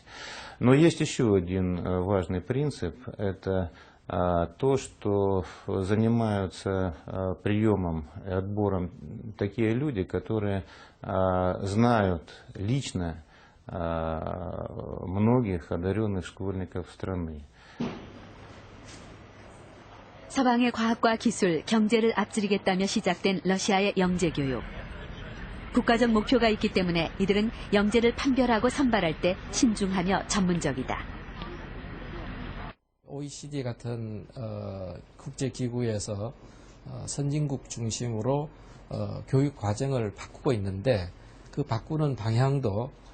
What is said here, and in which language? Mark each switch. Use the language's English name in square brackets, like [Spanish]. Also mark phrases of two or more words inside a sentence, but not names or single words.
[Russian] Но есть еще один важный принцип, это то, что занимаются приемом и отбором такие люди, которые знают лично многих одаренных школьников страны. [Korean] 서방의 과학과 기술, 경제를 앞지르겠다며 시작된 러시아의 영재 교육. 국가적 목표가 있기 때문에 이들은 영재를 판별하고 선발할 때 신중하며 전문적이다. OECD 같은 국제기구에서 선진국 중심으로 교육 과정을 바꾸고 있는데 그 바꾸는 방향도